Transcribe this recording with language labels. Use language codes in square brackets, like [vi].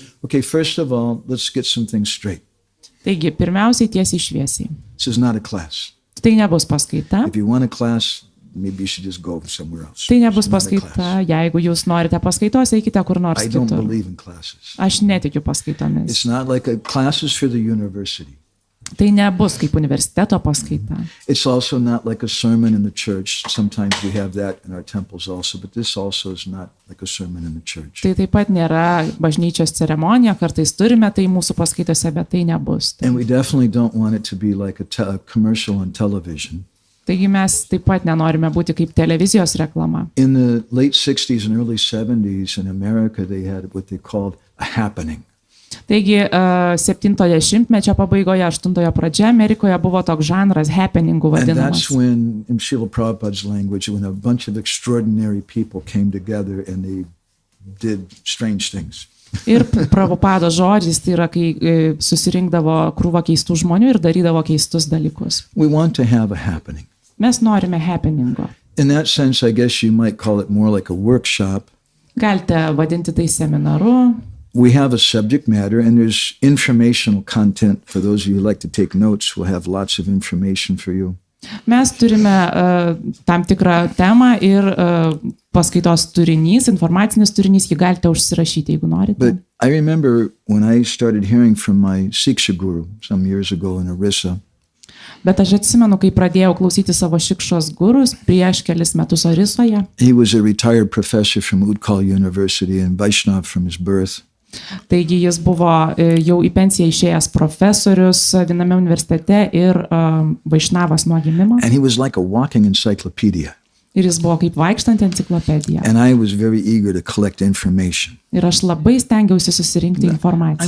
[en] Okay, first of all, let's get some things straight. [lt] Taigi, pirmiausiai tiesiai šviesiai. [en] This is not a class. [lt] Tai nebus paskaita. [en] If you want a class, maybe you should just go somewhere else. [lt] Tai nebus paskaita. Jeigu jūs norite paskaitos, eikite kur nors [en] I don't [lt] kitur. [en] believe in classes. [lt] Aš netikiu paskaitomis. [en] It's not like a classes for the university. [lt] Tai nebus kaip universiteto paskaita. [en] It's also not like a sermon in the church. Sometimes we have that in our temples also, but this also is not like a sermon in the church. [lt] Tai taip pat nėra bažnyčios ceremonija, kartais turime tai mūsų paskaitose, bet tai nebus. [en] And we definitely don't want it to be like a commercial on television. [lt] Taigi mes taip pat nenorime būti kaip televizijos reklama. [en] In the late 60s and early 70s in America, they had what they called a happening. [lt] Taigi 70-mečio pabaigoje, 8-ojo pradžia Amerikoje buvo toks žanras happeningų [en] And [lt] vadinamas. [en] that's when, in Srila Prabhupada's language, when a bunch of extraordinary people came together and they did strange things. [lt] Ir Prabhupada žodžiais, tai yra, kai susirinkdavo krūva keistų žmonių ir darydavo keistus dalykus. [en] We want to have a happening. [lt] Mes norime happeningo. [en] In that sense, I guess you might call it more like a workshop. [lt] Galite vadinti tai seminaru. [en] We have a subject matter and there's informational content. For those of you who like to take notes, we'll have lots of information for you. [lt] Mes turime tam tikrą temą ir paskaitos turinys, informacinis turinys, jį galite užsirašyti, jeigu norite. [en] But I remember when I started hearing from my Siksha guru some years ago in Orissa. [lt] Bet aš atsimenu, kai pradėjau klausyti savo šikšos gurus prieš kelis metus Orisoje. [en] He was a retired professor from Utkal University and Vaishnav from his birth. [lt] Taigi jis buvo jau į pensiją išėjęs profesorius viename universitete ir Vaišnavas nuo gimimo. [en] And he was like a walking encyclopedia. [lt] Ir jis buvo kaip vaikštanti enciklopedija. [en] And I was very eager to collect information. [lt] Ir aš labai stengiausi susirinkti informaciją.